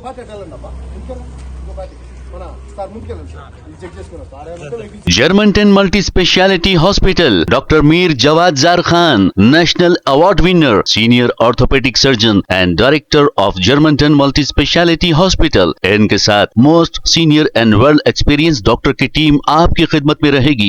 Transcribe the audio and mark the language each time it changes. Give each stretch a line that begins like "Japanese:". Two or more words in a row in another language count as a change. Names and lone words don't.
Telugu: పార్టీ వెళ్ళండి అబ్బా ఇంకో పార్టీ మన సార్ ముందుకెళ్ళండి సార్ చెక్ చేసుకున్నాం సార్।
English: Germanton Multi Speciality Hospital, Doctor Mir Jawad Jar Khan, National Award Winner, Senior Orthopedic Surgeon and Director of Germanton Multi Speciality Hospital.
Hindi: इनके साथ
English: most senior and world experience doctor
Hindi: की टीम आपकी खिदमत में रहेगी।